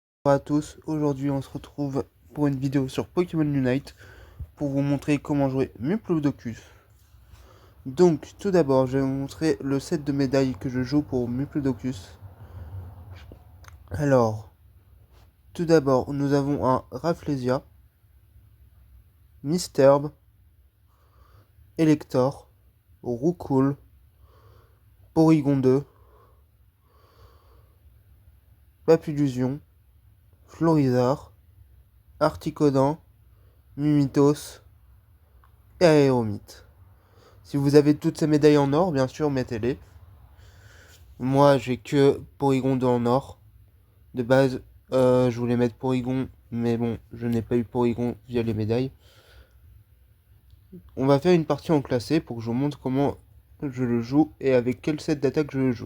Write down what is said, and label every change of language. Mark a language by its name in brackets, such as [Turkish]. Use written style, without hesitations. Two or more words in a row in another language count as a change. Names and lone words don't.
[French] Bonjour à tous, aujourd'hui on se retrouve pour une vidéo sur Pokémon Unite pour vous montrer comment jouer Muplodocus. Donc tout d'abord je vais vous montrer le set de médailles que je joue pour Muplodocus. Alors, tout d'abord nous avons un Rafflesia, Misturb, Elector, Roucoule, Porygon 2, Papillusion, Florizard, Articodin, Mimitos et Aéromite. Si vous avez toutes ces médailles en or, bien sûr, mettez-les. Moi, j'ai que Porygon 2 en or. De base, je voulais mettre Porygon, mais bon, je n'ai pas eu Porygon via les médailles. On va faire une partie en classé pour que je vous montre comment je le joue et avec quel set d'attaque je le joue.